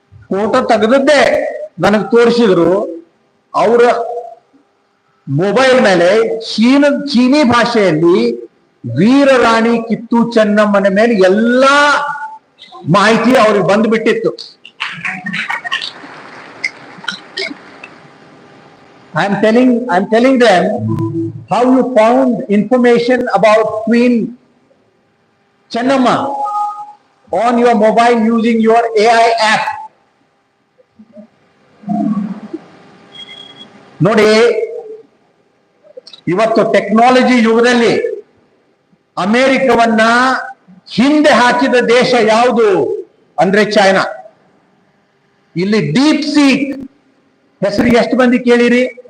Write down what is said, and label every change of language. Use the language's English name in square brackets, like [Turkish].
[Kannada] Photo ತೆಗೆದದ್ದೇ ನನಗೆ ತೋರಿಸಿದ್ರು. ಅವರ ಮೊಬೈಲ್ ಮೇಲೆ ಚೀನಿ ಭಾಷೆಯಲ್ಲಿ ವೀರರಾಣಿ ಕಿತ್ತು ಚೆನ್ನಮ್ಮನ ಮೇಲೆ ಎಲ್ಲಾ ಮಾಹಿತಿ ಅವ್ರಿಗೆ ಬಂದ್ಬಿಟ್ಟಿತ್ತು. [English] I'm telling them how you found information about Queen Channamma on your mobile using your AI app. [Kannada] ನೋಡಿ, ಇವತ್ತು ಟೆಕ್ನಾಲಜಿ ಯುಗದಲ್ಲಿ ಅಮೆರಿಕವನ್ನ ಹಿಂದೆ ಹಾಕಿದ ದೇಶ ಯಾವುದು ಅಂದ್ರೆ ಚೈನಾ. ಇಲ್ಲಿ ಡೀಪ್ ಸೀಕ್ ಹೆಸರು ಎಷ್ಟು ಮಂದಿ ಕೇಳಿರಿ?